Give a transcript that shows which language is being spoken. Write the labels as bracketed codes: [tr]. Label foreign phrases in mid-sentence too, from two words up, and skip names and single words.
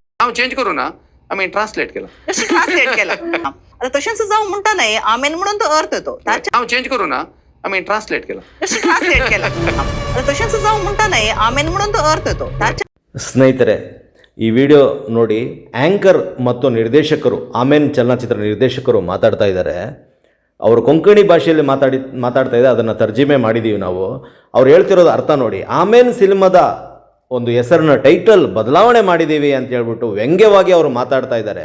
[kok] नाव चेंज करू ना, आम्ही ट्रान्सलेट केलं. कशी ट्रान्सलेट केलं? आता तशें जावं म्हणटा न्हय, आमेन म्हणून तो अर्थ येतो. नाव चेंज करू ना, आम्ही ट्रान्सलेट केलं. कशी ट्रान्सलेट केलं? आता तशें जावं म्हणटा न्हय, आमेन म्हणून तो अर्थ येतो. [kn] ಸ್ನೇಹಿತರೆ, ಈ ವಿಡಿಯೋ ನೋಡಿ ಆ್ಯಂಕರ್ ಮತ್ತು ನಿರ್ದೇಶಕರು, ಆಮೇನ್ ಚಲನಚಿತ್ರ ನಿರ್ದೇಶಕರು ಮಾತಾಡ್ತಾ ಇದ್ದಾರೆ. ಅವರು ಕೊಂಕಣಿ ಭಾಷೆಯಲ್ಲಿ ಮಾತಾಡ್ತಾ ಇದ್ದಾರೆ, ಅದನ್ನು ತರ್ಜಿಮೆ ಮಾಡಿದ್ದೀವಿ ನಾವು. ಅವ್ರು ಹೇಳ್ತಿರೋದು ಅರ್ಥ ನೋಡಿ. ಆಮೇನ್ ಸಿನಿಮಾದ ಒಂದು ಹೆಸರನ್ನ ಟೈಟಲ್ ಬದಲಾವಣೆ ಮಾಡಿದ್ದೀವಿ ಅಂತ ಹೇಳ್ಬಿಟ್ಟು ವ್ಯಂಗ್ಯವಾಗಿ ಅವರು ಮಾತಾಡ್ತಾ ಇದ್ದಾರೆ.